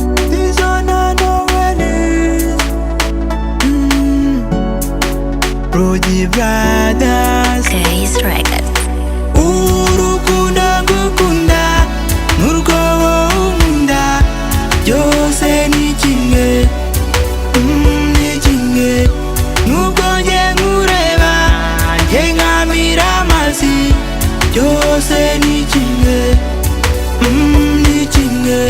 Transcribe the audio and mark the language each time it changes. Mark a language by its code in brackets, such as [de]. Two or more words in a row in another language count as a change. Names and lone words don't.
[en] This one I know well is, mm, Brody Brothers. Crazy Records. [rw] Urukundo ngukunda, n'urwo wowe unkunda, byose ni kimwe, mm, ni kimwe. Nubwo njye nkureba, njye nkamira amazi, byose ni kimwe, mm, ni kimwe.